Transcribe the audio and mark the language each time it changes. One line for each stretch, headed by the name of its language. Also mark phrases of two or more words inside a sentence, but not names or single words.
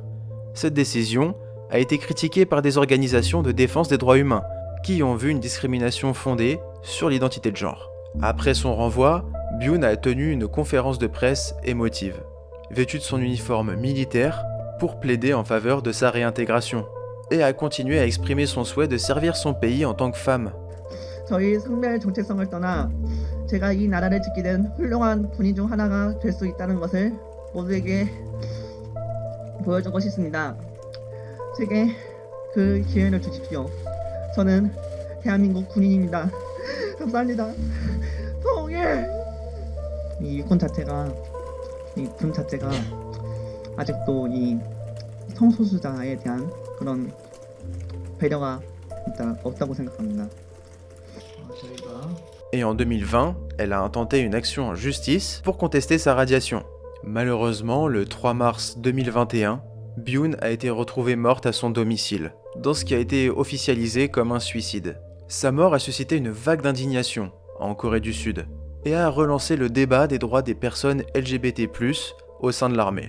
French: Cette décision a été critiquée par des organisations de défense des droits humains, qui ont vu une discrimination fondée sur l'identité de genre. Après son renvoi, Byun a tenu une conférence de presse émotive, vêtu de son uniforme militaire, pour plaider en faveur de sa réintégration, et a continué à exprimer son souhait de servir son pays en tant que femme.
Korean: 저희 성별 정체성을 떠나 제가 이 나라를 지키는 훌륭한 군인 중 하나가 될 수 있다는 것을 모두에게 보여주고 싶습니다. 제게 그 기회를 주십시오. 저는 대한민국 군인입니다. 감사합니다. 통일! 이 육군 자체가, 이 군 자체가 아직도 이 성소수자에 대한 그런 배려가 없다고 생각합니다.
French: Et en 2020, elle a intenté une action en justice pour contester sa radiation. Malheureusement, le 3 mars 2021, Byun a été retrouvée morte à son domicile, dans ce qui a été officialisé comme un suicide. Sa mort a suscité une vague d'indignation en Corée du Sud et a relancé le débat des droits des personnes LGBT+, au sein de l'armée.